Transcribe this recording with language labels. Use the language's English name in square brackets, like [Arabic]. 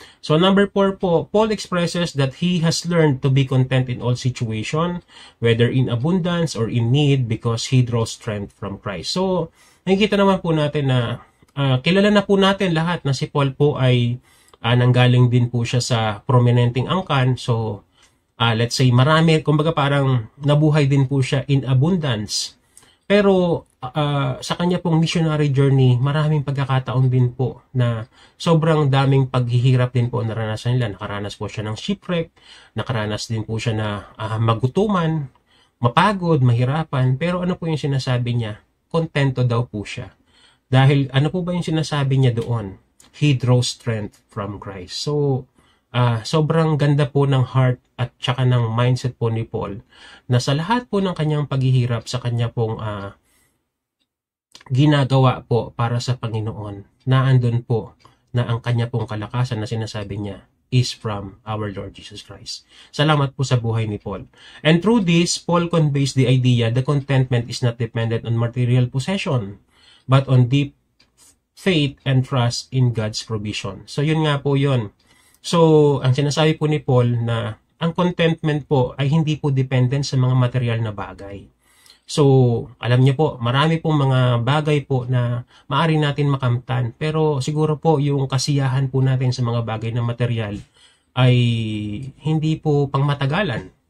[English] So number 4 po, Paul expresses that he has learned to be content in all situation, whether in abundance or in need, because he draws strength from Christ. [Filipino] So nakikita naman po natin na kilala na po natin lahat na si Paul po ay nanggaling din po siya sa prominenteng angkan. So, let's say marami, kumbaga parang nabuhay din po siya in abundance. Pero sa kanya pong missionary journey, maraming pagkakataon din po na sobrang daming paghihirap din po naranasan nila. Nakaranas po siya ng shipwreck, nakaranas din po siya na magutuman, mapagod, mahirapan. Pero ano po yung sinasabi niya? Kontento daw po siya. Dahil ano po ba yung sinasabi niya doon? [English] He draws strength from Christ. [Filipino] So, sobrang ganda po ng heart at saka ng mindset po ni Paul na sa lahat po ng kanyang paghihirap sa kanya pong ginagawa po para sa Panginoon, naandun po na ang kanya pong kalakasan na sinasabi niya [English] is from our Lord Jesus Christ. [Filipino] Salamat po sa buhay ni Paul. [English] And through this, Paul conveys the idea that contentment is not dependent on material possession, but on deep faith and trust in God's provision. [Filipino] So yun nga po yun. So, ang sinasabi po ni Paul na ang contentment po ay hindi po dependent sa mga material na bagay. So, alam niyo po, marami pong mga bagay po na maaari natin makamtan. Pero siguro po yung kasiyahan po natin sa mga bagay na material ay hindi po pangmatagalan.